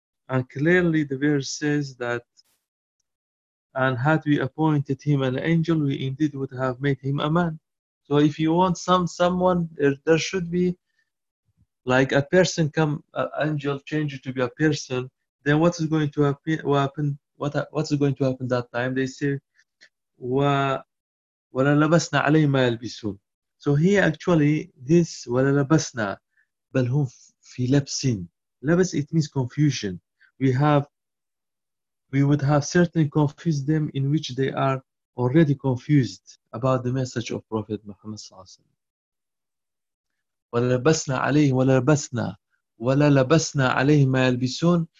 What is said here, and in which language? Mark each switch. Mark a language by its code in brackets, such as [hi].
[en] And clearly the verse says that, and had we appointed him an angel, we indeed would have made him a man. So if you want someone, there should be like a person come, an angel change to be a person, then what is going to happen? What is going to happen that time? They say, [ar] وَلَلَبَسْنَا عَلَيْهِ مَا يَلْبِسُونَ. [en] So here actually, this [ar] وَلَلَبَسْنَا بَلْ هُمْ فِي لَبْسٍ. [en] Labas, it means confusion. We would have certainly confused them, in which they are already confused about the message of Prophet Muhammad sallallahu alaihi wasallam. [ar] وَلَلَبَسْنَا عَلَيْهِمْ وَلَلَبَسْنَا وَلَلَبَسْنَا عَلَيْهِمْ مَا يَلْبِسُونَ.